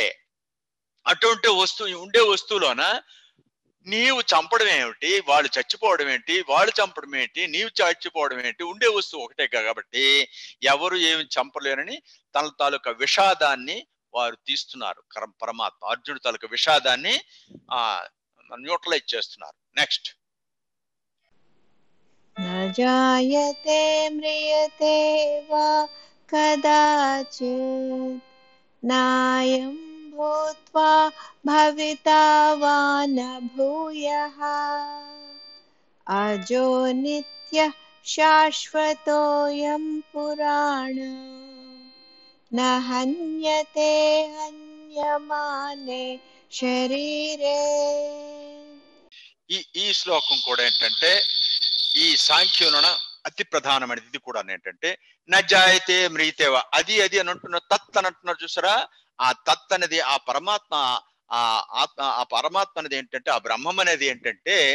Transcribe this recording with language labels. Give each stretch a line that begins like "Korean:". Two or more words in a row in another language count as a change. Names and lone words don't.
Telugu: అటువంటి వస్తువు, ఉండే వస్తువులోన నీవు చంపడం ఏమిటి, వాళ్ళు చచ్చిపోవడం ఏంటి, వాళ్ళు చంపడం ఏంటి, నీవు చచ్చిపోవడం ఏంటి, ఉండే వస్తువు ఒకటే కాబట్టి ఎవరు ఏమి చంపలేరని తన తాలూకా విషాదాన్ని వారు తీస్తున్నారు. పరమాత్మ అర్జునుడి తాలూకా విషాదాన్ని న్యూట్రలైజ్ చేస్తున్నారు. నెక్స్ట్.
Sanskrit: न जायते म्रियते वा कदाचित् नायं भूत्वा भविता वा न भूयः अजो नित्यः शाश्वतोऽयं पुराणो न हन्यते हन्यमाने शरीरे.
Telugu: ఈ శ్లోకం కూడా ఏంటంటే ఈ సాంఖ్యంలోన అతి ప్రధానమైనది. ఇది కూడా ఏంటంటే
Sanskrit: నజాయితే మ్రీతేవ,
Telugu: అది అని అంటున్న తత్ అని అంటున్నారు చూసారా. ఆ తత్ అనేది ఆ పరమాత్మ, ఆ ఆత్మ, ఆ పరమాత్మ అనేది ఏంటంటే, ఆ బ్రహ్మం అనేది ఏంటంటే